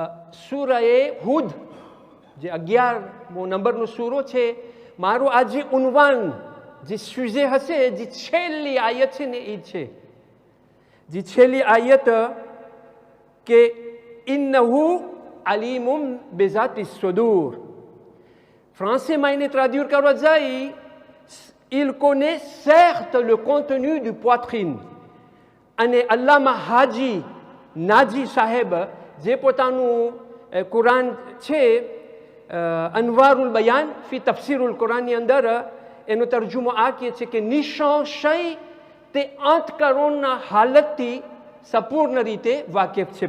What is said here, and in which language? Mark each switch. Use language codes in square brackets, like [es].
[gu] સૂરાએ હુદ જે 11મો નંબરનો સૂરો છે, મારું આ જે ઉન્વાન જે સુજે હશે, જે છેલ્લી આયત છે ને એ છે, જે છેલ્લી આયત કે [ar] ઇન્નહુ અલીમુમ બેઝાતિ સુદૂર. [gu] ફ્રાન્સમાં એને ટ્રાડ્યુર કરવા જાય, [fr] il connaît certes le contenu du poitrine. [gu] અને અલ્લામા હાજી નાજી સાહેબ જે પોતાનું કુરાન છે અનવારુલ બયાન ફી તફસીરુલ કુરાનની અંદર એનો તર્જુમો આ કહે છે કે નિસંશય તે અંતકરણના હાલતથી સંપૂર્ણ રીતે વાકેફ છે.